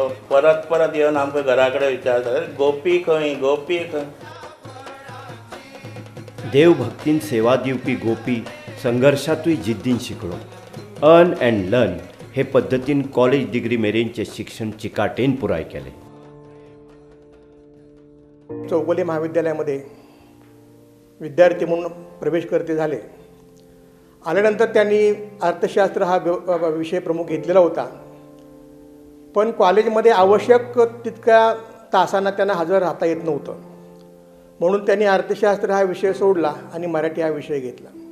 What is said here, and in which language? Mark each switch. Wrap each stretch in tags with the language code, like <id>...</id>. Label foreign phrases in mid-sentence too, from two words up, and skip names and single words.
<kok>परत परत येवन आमकां घरा कडेन विचारता गोपी खंय गोपी खंय. देव भक्तीन सेवा दिवपी गोपी संघर्शातूय जिद्दीन शिकलो.</kok> <en>earn and learn</en> <kok>हे पद्दतीन कॉलेज डिग्री मेरेनचे शिक्षण चिकाटेन पुराय केले.</kok> <mr>चौगुले महाविद्यालयामध्ये विद्यार्थी म्हणून प्रवेश करते झाले. आल्यानंतर त्यांनी अर्थशास्त्र हा विषय प्रमुख घेतलेला होता पण कॉलेजमध्ये आवश्यक तितक्या तासांना त्यांना हजर राहता येत नव्हतं म्हणून त्यांनी अर्थशास्त्र हा विषय सोडला आणि मराठी हा विषय घेतला.</mr>